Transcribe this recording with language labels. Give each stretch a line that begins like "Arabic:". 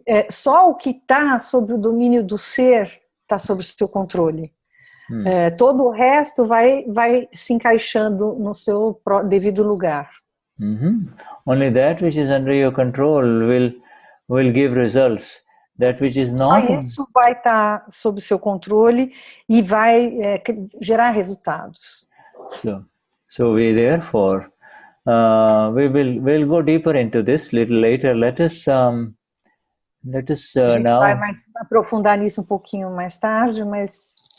Portuguese: Só o que está sob o domínio do ser está sob o seu controle. Todo o resto vai se encaixando no seu devido lugar.
English: Only that which is under your control will give results. That which is not.
Portuguese: Só isso vai estar sob o seu controle e vai gerar resultados.
English: So we therefore we'll go deeper into this little later. Let us
Portuguese: a gente
English: now
Portuguese: vai aprofundar nisso um pouquinho mais tarde, mas